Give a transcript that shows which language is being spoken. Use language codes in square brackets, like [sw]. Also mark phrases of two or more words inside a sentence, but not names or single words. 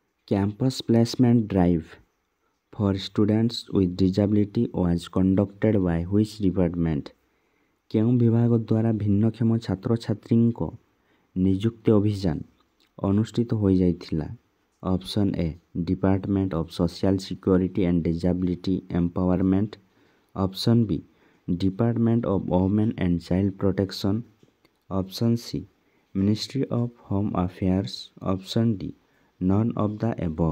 [en] Campus placement drive for students with disability was conducted by which department? [or] କେଉଁ ବିଭାଗ ଦ୍ୱାରା ଭିନ୍ନକ୍ଷମ ଛାତ୍ରଛାତ୍ରୀଙ୍କ ନିଯୁକ୍ତି ଅଭିଯାନ ଅନୁଷ୍ଠିତ ହୋଇଯାଇଥିଲା? [en] option A department of social security and disability empowerment, option B department of women and child protection, option C ministry of home affairs, option D none of the above.